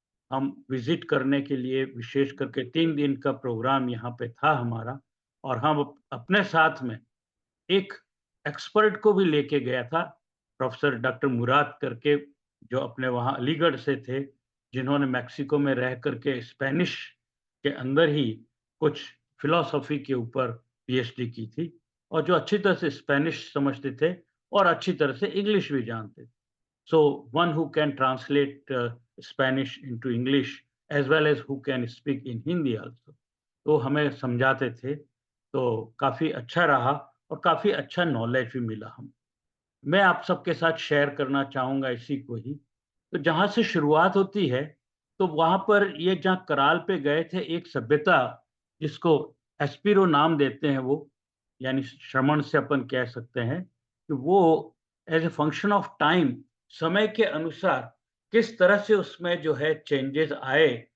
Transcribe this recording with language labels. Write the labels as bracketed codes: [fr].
[hi] हम विजिट करने के लिए विशेष करके 3 दिन का प्रोग्राम यहाँ पे था हमारा, और हम अपने साथ में एक एक्सपर्ट को भी लेके गया था, प्रोफेसर डॉक्टर मुराद करके, जो अपने वहाँ अलीगढ़ से थे, जिन्होंने मेक्सिको में रह करके स्पेनिश के अंदर ही कुछ फिलॉसफी के ऊपर पीएचडी की थी, और जो अच्छी तरह से स्पेनिश समझते थे और अच्छी तरह से इंग्लिश भी जानते थे। [en] So one who can translate Spanish into English as well as who can speak in Hindi also. [hi] तो हमें समझाते थे, तो काफ़ी अच्छा रहा और काफ़ी अच्छा नॉलेज भी मिला हम। मैं आप सबके साथ शेयर करना चाहूँगा इसी को ही। तो जहाँ से शुरुआत होती है, तो वहाँ पर ये जहाँ कराल पे गए थे, एक सभ्यता जिसको एस्पिरो नाम देते हैं वो, यानी श्रमण से अपन कह सकते हैं कि वो [en] as a function of time, [hi] समय के अनुसार किस तरह से उसमें जो है चेंजेज़ आए,